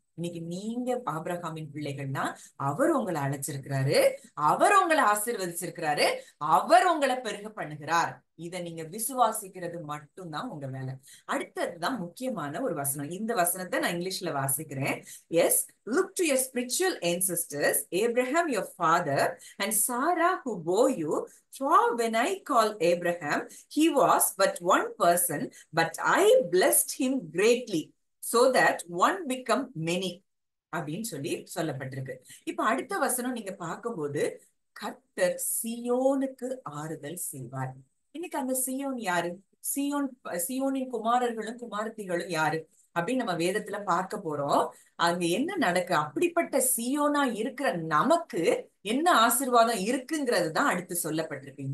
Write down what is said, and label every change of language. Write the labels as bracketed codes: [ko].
[ta] இன்னைக்கு நீங்க ஆபிரகாமின் பிள்ளைகள்னா அவர் உங்களை அழைச்சிருக்கிறாரு, அவர் உங்களை ஆசீர்வதிச்சிருக்கிறாரு, அவர் உங்களை பெருக பண்ணுகிறார். இத நீங்க விசுவாசிக்கிறது மட்டும்தான் உங்க வேலை. அடுத்ததுதான் முக்கியமான ஒரு வசனம். இந்த வசனத்தை நான் இங்கிலீஷ்ல வாசிக்கிறேன். [en] Yes, look to your spiritual ancestors, Abraham your father and Sarah who bore you. For when I called Abraham, he was but one person, but I blessed him greatly, so that one become many [ta] அப்படின்னு சொல்லப்பட்டிருக்கு. இப்ப அடுத்த வசனம் நீங்க பார்க்கும்போது, கர்த்தர் சீயோனுக்கு ஆறுதல் செய்வார். இன்னைக்கு அந்த சீயோன் யாரு? சீயோனின் குமாரர்களும் குமாரத்திகளும் யாரு அப்படின்னு நம்ம வேதத்துல பார்க்க போறோம். அங்க என்ன நடக்கு? அப்படிப்பட்ட சீயோனா இருக்கிற நமக்கு என்ன ஆசீர்வாதம் இருக்குங்கிறது தான் அடுத்து சொல்லப்பட்டிருக்கு.